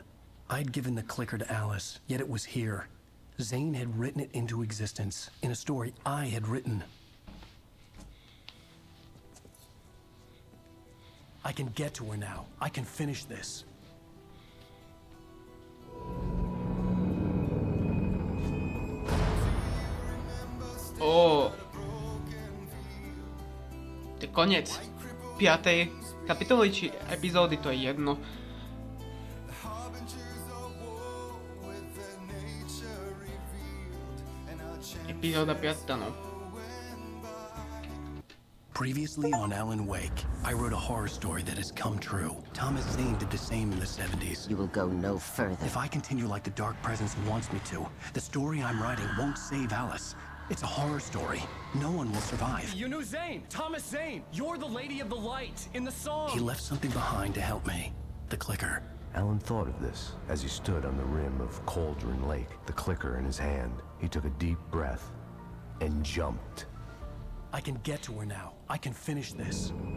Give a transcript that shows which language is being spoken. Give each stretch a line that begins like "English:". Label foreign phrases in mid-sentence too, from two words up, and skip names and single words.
English: I'd given the clicker to Alice, yet it was here. Zane had written it into existence in a story I had written. I can get to her now. I can finish this.
Slovak: To je koniec 5. kapitoly či epizódy, to je jedno. Epizóda 5, no.
English: Previously on Alan Wake, I wrote a horror story that has come true. Thomas Zane did the same in the 70s. You will go no further. If I continue like the Dark Presence wants me to, the story I'm writing won't save Alice. It's a horror story. No one will survive. You knew Zane! Thomas Zane! You're the Lady of the Light in the song! He left something behind to help me. The clicker. Alan thought of this as he stood on the rim of Cauldron Lake, the clicker in his hand. He took a deep breath and jumped. I can get to her now. I can finish this.